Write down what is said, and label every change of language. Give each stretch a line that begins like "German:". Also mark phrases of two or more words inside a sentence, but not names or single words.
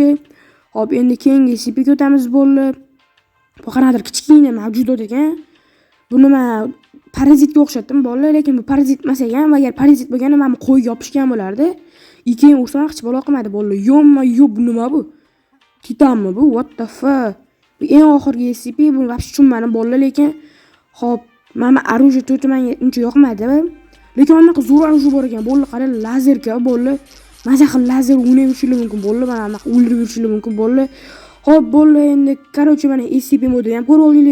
Uzbek: Hop, endi keyingi SCPga o'tamiz bolalar. Bu qanaqadir kichkina mavjudot ekan. Bu nima parazitga o'xshatdim bolalar, lekin bu parazit emas ekan. Agar parazit bo'lganda mana qo'yga yopishgan bo'lardi. Keyin ursam hech bola qilmadi bolalar. Yo'q, bu nima bu? Titanmi bu?
English: What the fuck?
Uzbek: Bu eng oxirgi SCP, buni vaqt tushunmadim bolalar, lekin hop, mana оружие to'ti menga uncha yoqmadi. Lekin anaqa zo'r оружие bor ekan bolalar, qarang, lazerka bolalar. Maza xil lazer o'ynayverishlar mumkin bolalar, mana anaqa o'ldirishlar mumkin bolalar. Hop bolalar, endi короче mana SCP modini ham ko'rib oldinglar.